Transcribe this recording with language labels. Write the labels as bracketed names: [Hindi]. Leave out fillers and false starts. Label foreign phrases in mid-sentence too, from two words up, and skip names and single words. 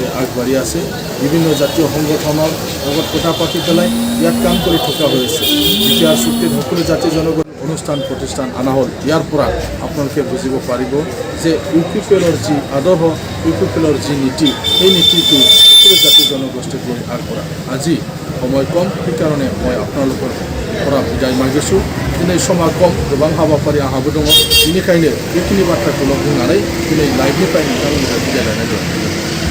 [Assamese] আগবাঢ়ি আছে বিভিন্ন জাতীয় সংগঠনৰ লগত কথা পাতি পেলাই ইয়াত কাম কৰি থকা হৈছে বিটিআৰ চুক্তিত সকলো জাতি জনগোষ্ঠী অনুষ্ঠান প্ৰতিষ্ঠান অনা হ'ল ইয়াৰ পৰা আপোনালোকে বুজিব পাৰিব যে ইউপিপিএলৰ যি আদৰ্শ ইউপিপিএলৰ যি নীতি এই নীতিটো সকলো জাতি জনগোষ্ঠীক লৈ আগবঢ়া আজি সময় কম সেইকাৰণে মই আপোনালোকৰ পৰা বিদায় মাগিছোঁ [Bodo] दिनै समा कम गोबां हाबाफारि आंहाबो दङ बेनिखायनो बेखिनि बाथ्राखौल' बुंनानै दिनै लाइभनिफ्राय नोंथांमोनखौ बिदाय लानाय जाबाय